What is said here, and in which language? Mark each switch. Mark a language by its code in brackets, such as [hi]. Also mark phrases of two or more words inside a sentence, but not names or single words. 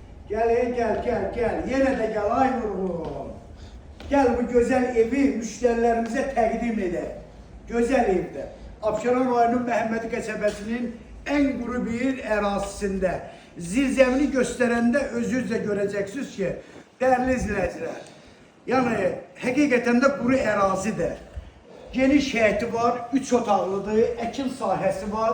[tr] Gel. Yine de gel ay Nurgul. Gel bu güzel evi müşterilerimize [az] təqdim edək. Gözəl evdə. Abşeron rayonunun Məhəmmədi qəsəbəsinin en quru bir ərazisində. Zirzəmini göstərəndə özünüz də görəcəksiniz ki, dəyərli izləyicilər, yəni həqiqətən də quru ərazidir. Geniş həyəti var, 3 otaqlıdır, əkin sahəsi var.